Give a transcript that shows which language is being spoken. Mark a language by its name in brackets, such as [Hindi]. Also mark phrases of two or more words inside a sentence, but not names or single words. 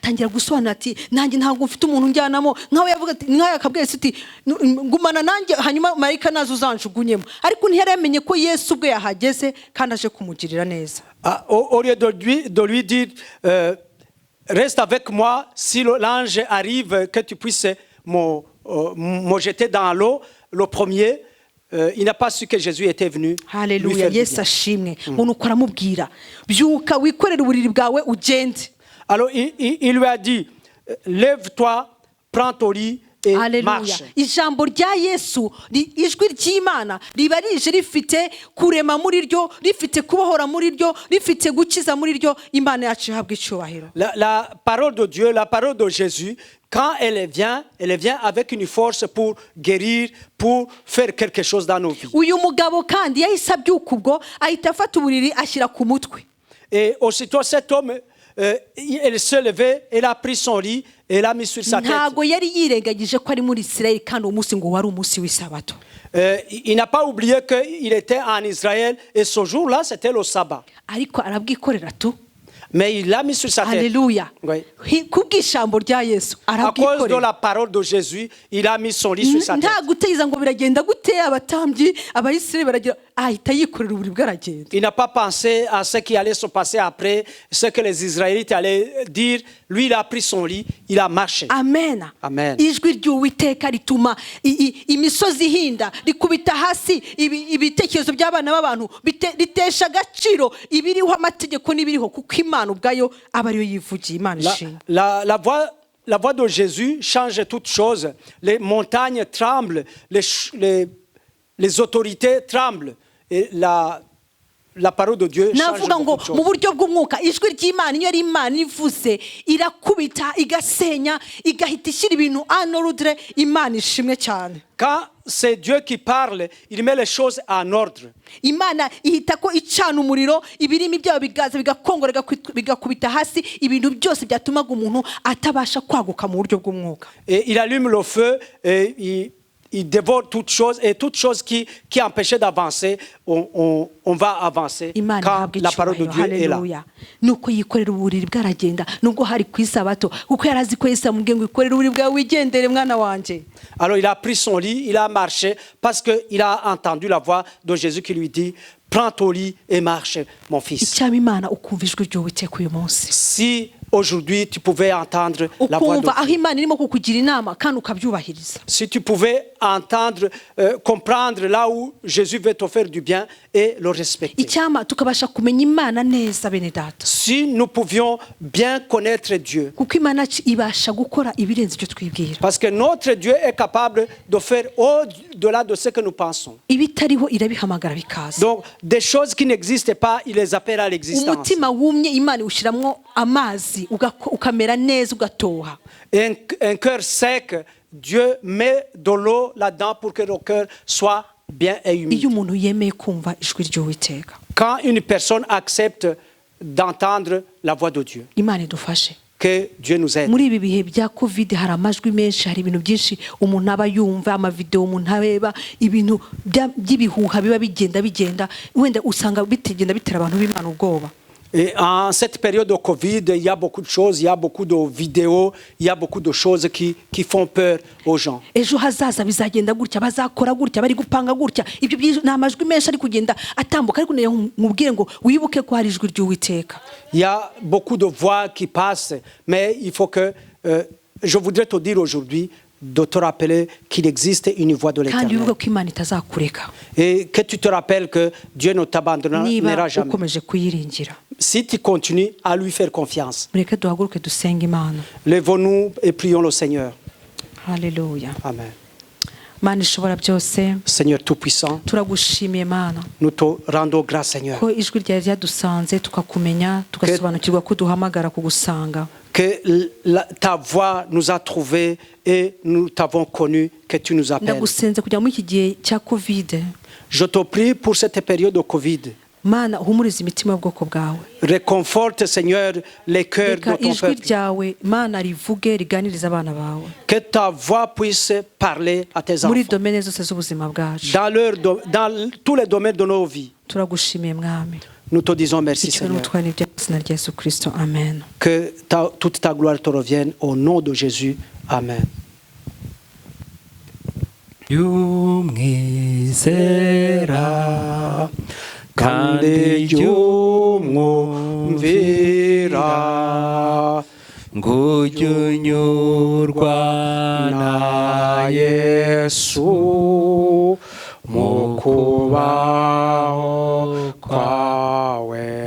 [French] Au lieu de lui dire, reste avec moi, si l'ange arrive, que tu puisses me jeter dans l'eau, le premier. Il n'a pas su que Jésus était venu. [Kinyarwanda] Alléluia. Yes ashimwe. [French] Alors il lui a dit, lève-toi, prends ton lit et [Kinyarwanda] Haleluya. [French] marche. [Kinyarwanda] Ijambo rya Yesu, ijwi ry'Imana riba rije rifite kurema muri ryo, rifite kubohora muri ryo, rifite gukiza muri ryo. Imana yacu ihabwa icyubahiro. [French] La parole de Dieu, la parole de Jésus, quand elle vient avec une force pour guérir, pour faire quelque chose dans nos vies. [Kinyarwanda] Uyu mugabo kandi yahise abyuka ubwo ahita afata uburiri ashyira ku mutwe. [French] Et aussitôt cet homme, il s'est levé, il a pris son lit et l'a mis sur sa tête. [Kinyarwanda] Ntago yari yirengagije ko ari muri Isirayeli kandi uwo munsi ngo wari umunsi w'isabato. [French] Il n'a pas oublié qu'il était en Israël et ce jour-là, c'était le sabbat. [Kinyarwanda] Ariko arabwikorera tu. [French] Mais il l'a mis sur sa tête. [Kinyarwanda] Haleluya. [French] Oui. [Kinyarwanda] Kubw'ijambo rya Yesu [French] À cause de [Kinyarwanda] arabwikorera. [French] la parole de Jésus, il a mis son lit sur sa tête. [Kinyarwanda] Nta gutegereza ngo biragenda gute abatambyi abayisirayeli baragira ahita yikorera uburiri bwaragenda. [French] Il n'a pas pensé à ce qui allait se passer après, ce que les Israélites allaient dire. Lui, il a pris son lit, il a marché. Amen. Amen. [Kinyarwanda] Ijwi ry'Uwiteka rituma imisozi ihinda, rikubita hasi ibitekerezo by'abana b'abantu, ritesha agaciro ibiriho amategeko n'ibiriho kuko Imana ubwayo aba ariyo yivugiye. Imana ishimwe. [French] La voix de Jésus change toutes choses. Les montagnes tremblent, les autorités tremblent. Et la parole de Dieu change [Kinyarwanda] navuga ngo [French] beaucoup de [Kinyarwanda] mu [French] choses. [Kinyarwanda] buryo bw'umwuka ijwi ry'Imana iyo ari Imana ivuze irakubita igasenya igahita ishyira ibintu [French] en ordre. [Kinyarwanda] Imana ishimwe cyane. [French] Quand c'est Dieu qui parle, il met les choses en ordre. [Kinyarwanda] Imana ihita ko icana umuriro, ibirimi byayo bigaza bigakongora bigakubita hasi ibintu byose byatumaga umuntu atabasha kwaguka mu buryo bw'umwuka. [French] Et il allume le feu et il dévore toutes choses et toutes choses qui empêchaient d'avancer, on va avancer quand la parole de Dieu est là. [Kinyarwanda] Nuko yikorera uburiri bwaragenda nubwo hari ku isabato kuko yarazi ko Yesu amubwiye ngo ikorere uburiri bwawe wigendere mwana wanje. [French] Alors il a pris son lit, il a marché parce qu'il a entendu la voix de Jésus qui lui dit prends ton lit et marche mon fils. [Kinyarwanda] Icyaba Imana ukumva ijwi ry'Uwiteka uyu munsi. [French] Si aujourd'hui tu pouvais entendre la voix de [Kinyarwanda] ukumva aho [French] Dieu. [Kinyarwanda] Imana irimo kukugira inama kandi ukabyubahiriza. [French] Si tu pouvais entendre, comprendre là où Jésus veut te faire du bien et le respecter. [Kinyarwanda] Icyama tukabasha kumenya Imana neza bene data. [French] Si nous pouvions bien connaître Dieu. [Kinyarwanda] Kuko Imana ibasha gukora ibirenze ibyo twibwira. [French] Parce que notre Dieu est capable de faire au-delà de ce que nous pensons. [Kinyarwanda] Ibitariho irabihamagara bikaza. [French] Donc des choses qui n'existent pas, il les appelle à l'existence. [Kinyarwanda] Umutima wumye Imana ushiramwo amazi ukamera neza ugatoha. [French] Un cœur sec, Dieu met de l'eau là-dedans pour que le cœur soit bien et humide. [Kinyarwanda] Iyo umuntu yemeye kumva ijwi ry'Uwiteka. [French] Quand une personne accepte d'entendre la voix de Dieu. [Kinyarwanda] Imana idufashe. [French] Que Dieu nous aide. [Kinyarwanda] Muri ibi bihe bya Covid hari amajwi menshi, hari ibintu byinshi umuntu aba yumva, amavideo umuntu areba, ibintu by'ibihuha biba bigenda wenda usanga bitegenda bitera abantu b'Imana ubwoba. [French] Et en cette période de Covid, il y a beaucoup de choses, il y a beaucoup de vidéos, il y a beaucoup de choses qui font peur aux gens. [Kinyarwanda] Ejo hazaza bizagenda gutya, bazakora gutya, bari gupanga gutya. Ibyo n'amajwi menshi ari kugenda atambuka ariko nkubwire ngo wibuke ko hari ijwi ry'Uwiteka. [French] Il y a beaucoup de voix qui passent, mais il faut que je voudrais te dire aujourd'hui de te rappeler qu'il existe une voix de l'Éternel. Et que tu te rappelles que Dieu ne t'abandonnera jamais. Si tu continues à lui faire confiance. Lèvons-nous et prions le Seigneur. Alléluia. Amen. [Kinyarwanda] Mana ishobora byose, [French] Seigneur tout-puissant, [Kinyarwanda] turagushimiye Mana, [French] nous te rendons grâce Seigneur. [Kinyarwanda] Ko ijwi ryawe ryadusanze tukakumenya, tugasobanukirwa ko duhamagara kugusanga. [French] Que ta voix nous a trouvés et nous t'avons connu, que tu nous appelles. [Kinyarwanda] Ndagusenze kugira muri iki gihe cya Covid. [French] Je te prie pour cette période de Covid. [Kinyarwanda] Mana humuriza imitima y'ubwoko bwawe. [French] Réconforte Seigneur les cœurs de ton [Kinyarwanda] ijwi [French] peuple. [Kinyarwanda] ryawe Mana rivuge riganiriza abana bawe. [French] Que ta voix puisse parler à tes enfants. [Kinyarwanda] Muri domaine zose z'ubuzima bwacu. [French] Dans tous les domaines de nos vies. [Kinyarwanda] Turagushimiye mwami. [French] Nous te disons merci Seigneur. Amen. Que toute ta gloire te revienne au nom de Jésus. Amen. [Kinyarwanda] Yumwizera kandi yumwumvira ngujunyurwa na Yesu mukubaho kwawe.